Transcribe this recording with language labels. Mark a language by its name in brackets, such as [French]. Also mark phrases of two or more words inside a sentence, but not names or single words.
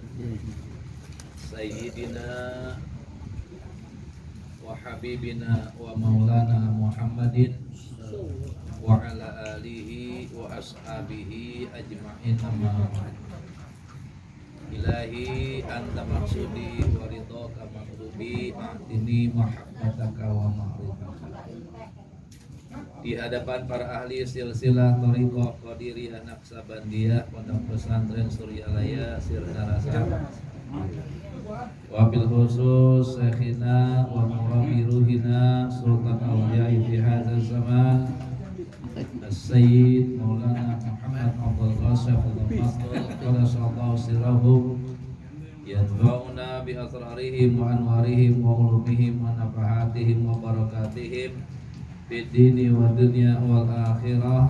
[Arabic] سيدنا وحبيبنا ومولانا محمد وعلى آله وأصحابه أجمعين أما بعد. إلهي أنت مقصودي ورضاك مغضوبي أعطني محبتك ومعرفتك. [Indonesian] Di hadapan para ahli silsilah thariqah qadiriyah naqsabandiyah pondok pesantren Suryalaya Sirnarasa, [Arabic] وبالخصوص شيخنا ومربي روحنا سلطان أولياء في هذا الزمان السيد مولانا محمد عبد الغاسف الفضل قدس الله سرهم ينفعون بأسرارهم وأنوارهم وعلومهم ونفحاتهم وبركاتهم في الدين ودنيا والآخرة.